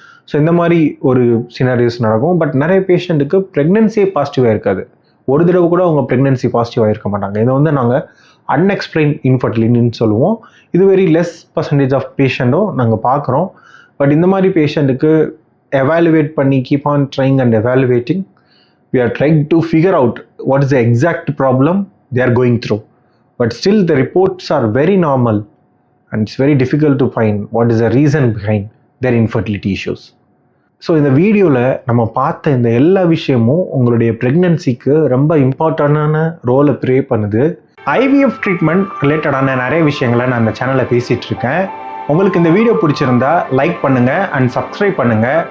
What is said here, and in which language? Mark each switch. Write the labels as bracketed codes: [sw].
[ta] So இந்த மாதிரி ஒரு சினாரியோஸ் நடக்கும். பட் நிறைய பேஷண்ட்டுக்கு ப்ரெக்னென்சியே பாசிட்டிவாக இருக்காது. ஒரு தடவை கூட அவங்க ப்ரெக்னென்சி பாசிட்டிவாக இருக்க மாட்டாங்க. இதை நாங்கள் அன்எக்ஸ்பிளைன் இன்ஃபர்டிலிட்டின்னு சொல்லுவோம். இது வெரி லெஸ் பர்சன்டேஜ் ஆஃப் பேஷண்ட்டும் நாங்கள் பார்க்குறோம். பட் இந்த மாதிரி பேஷண்ட்டுக்கு [en] evaluate [ta] பண்ணி [en] keep on trying and evaluating. We are trying to figure out what is the exact problem they are going through. But still the reports are very normal and it's very difficult to find what is the reason behind their infertility issues. [ta] So இந்த வீடியோவில் நம்ம பார்த்த இந்த எல்லா விஷயமும் உங்களுடைய ப்ரெக்னன்சிக்கு ரொம்ப இம்பார்ட்டண்டான ரோலை ப்ளே பண்ணுது. IVF ட்ரீட்மெண்ட் ரிலேட்டடான நிறைய விஷயங்களை நான் இந்த சேனலில் பேசிகிட்டு இருக்கேன். உங்களுக்கு இந்த வீடியோ பிடிச்சிருந்தா லைக் பண்ணுங்கள் அண்ட் சப்ஸ்கிரைப் பண்ணுங்கள்.